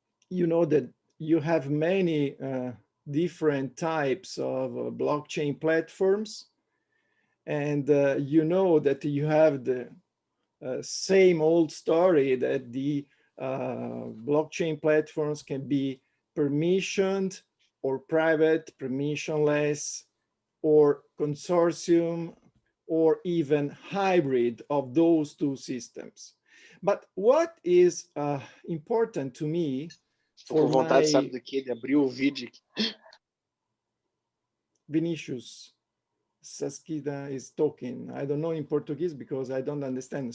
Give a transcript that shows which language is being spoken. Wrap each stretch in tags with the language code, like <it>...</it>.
<en>You know that you have many different types of blockchain platforms, and you know that you have the same old story that the blockchain platforms can be permissioned or private, permissionless, or consortium, or even hybrid of those two systems. But what is important to me</en> <pt>Tô com vontade, sabe do que? De abrir o vídeo.</pt> <en>Vinicius Saskida is talking. I don't know in Portuguese because I don't understand.</en>